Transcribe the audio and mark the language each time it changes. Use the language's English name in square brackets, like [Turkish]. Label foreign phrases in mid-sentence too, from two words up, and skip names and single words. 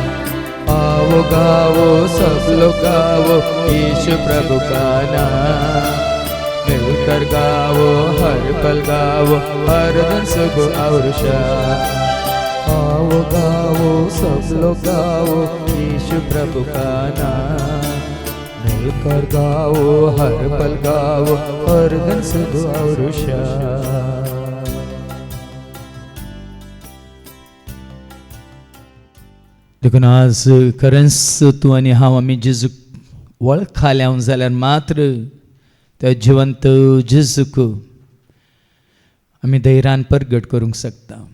[Hindi] आओ गाओ सब लोग गाओ यीशु प्रभु का नाम, मिलकर गाओ हर पल गाओ हर दिन सुबह और शाम। आओ गाओ सब लोग गाओ यीशु प्रभु का नाम, मिलकर गाओ हर पल गाओ हर दिन सुबह और शाम। [Konkani] देखून आज खरेंच तूं आनी हांव आमी जेजूक वळखाल्या जाल्यार मात्र त्या जिवंत जेजूक आमी धैर्यान परगट करूंक शकता।